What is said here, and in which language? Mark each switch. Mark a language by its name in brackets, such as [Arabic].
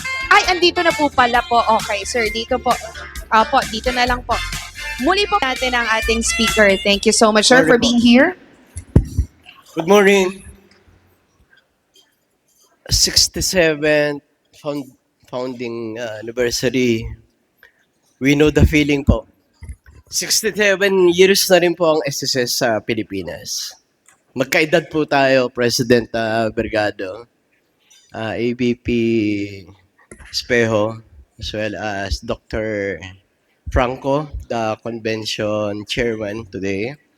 [Filipino] Ay, andito na po pala po. Okay, sir. Dito po. Opo, dito na lang po. Muli po natin ang ating speaker. [English] Thank you so much, sir, for being here. Good morning. 67th founding anniversary. We know the feeling po. [Filipino] 67 years na rin po ang SSS sa Pilipinas. Magkaedad po tayo, President Bergado, ABP Espejo, [English] as well as [Filipino] Dr. [English] Franco, the convention chairman today.